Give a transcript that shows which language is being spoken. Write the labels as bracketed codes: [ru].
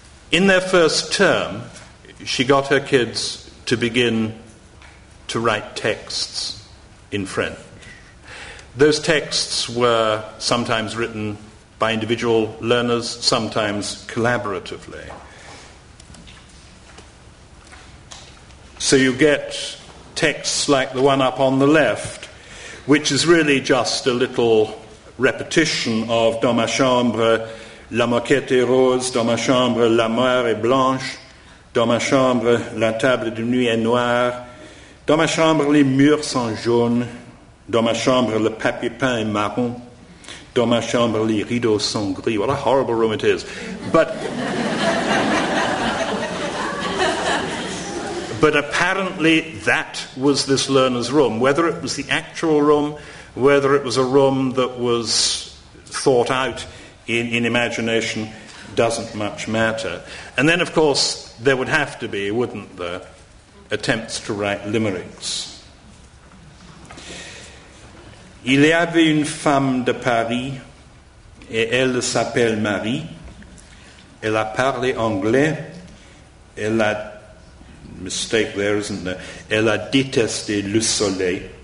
[en] In their first term, she got her kids to begin to write texts in French. Those texts were sometimes written by individual learners, sometimes collaboratively. So you get texts like the one up on the left, which is really just a little repetition of [fr] dans ma chambre, la moquette est rose, dans ma chambre, la mer est blanche, dans ma chambre, la table de nuit est noire, dans ma chambre, les murs sont jaunes, dans ma chambre, le papier peint est marron, dans ma chambre, les rideaux sont gris. [en] What a horrible room it is. But apparently that was this learner's room. Whether it was the actual room, whether it was a room that was thought out in imagination, doesn't much matter. And then, of course, there would have to be, wouldn't there, attempts to write limericks. [fr] Il y avait une femme de Paris, et elle s'appelle Marie. Elle a parlé anglais. Elle a, [en] mistake there, isn't there? [fr] Elle a détesté le soleil.